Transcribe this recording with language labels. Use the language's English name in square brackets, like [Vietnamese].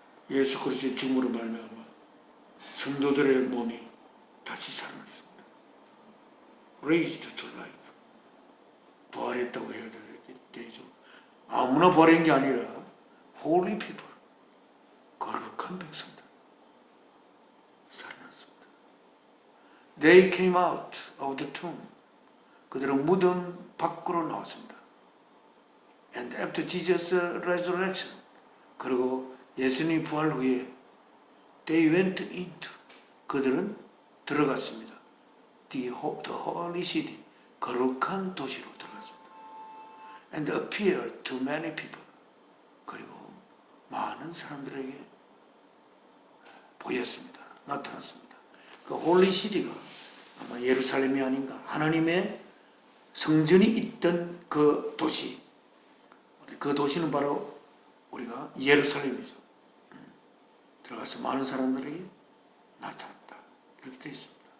[Korean] 예수 그리스도의 죽음으로 말미암아 성도들의 몸이 다시 살아났습니다. [English] Raised to life. [Korean] 부활했다고 해야 되죠. 아무나 부활한 게 아니라 [English] Holy people, [Korean] 거룩한 백성들 살아났습니다. [English] They came out of the tomb. [Korean] 그들은 무덤 밖으로 나왔습니다. [English] And after Jesus' resurrection, [Korean] 그리고 예수님 부활 후에 [English] they went into, [Korean] 그들은 들어갔습니다. [English] The holy city, [Korean] 거룩한 도시로 들어갔습니다. [English] And appeared to many people, [Korean] 그리고 많은 사람들에게 보였습니다. 나타났습니다. 그 홀리 시티가 아마 예루살렘이 아닌가, 하나님의 성전이 있던 그 도시, 그 도시는 바로 우리가 예루살렘이죠. 들어가서 많은 사람들에게 나타났다. 이렇게 되어 있습니다.